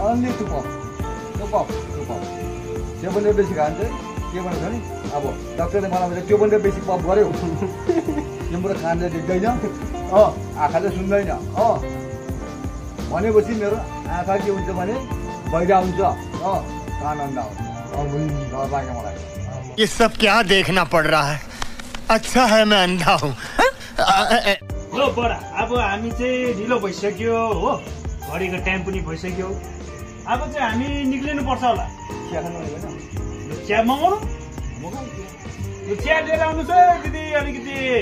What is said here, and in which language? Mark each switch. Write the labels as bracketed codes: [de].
[ne] only to pop त्यो पनि बेसी खान्छ के भनेको छ नि अब डक्टरले मलाई भने त्यो पनि बेसी पप गर्यो तिम्रो कानले देख्दैन आँखाले सुन्दैन भनेपछि मेरो आँखा के हुन्छ भने बहिरा हुन्छ कान अन्धा हुन्छ डर लाग्यो मलाई [hi] ये सब क्या देखना पड़ रहा है अच्छा है मैं अंधा हूँ [ne] हो बडा अब हामी चाहिँ ढिलो भइसक्यो हो घडीको टाइम पनि भइसक्यो अब चाहिँ हामी निक्लिनु पर्छ होला चिया खानु भनेको होइन चिया मगाउनु यो चिया लिएर आउनु छ दिदी अलिकति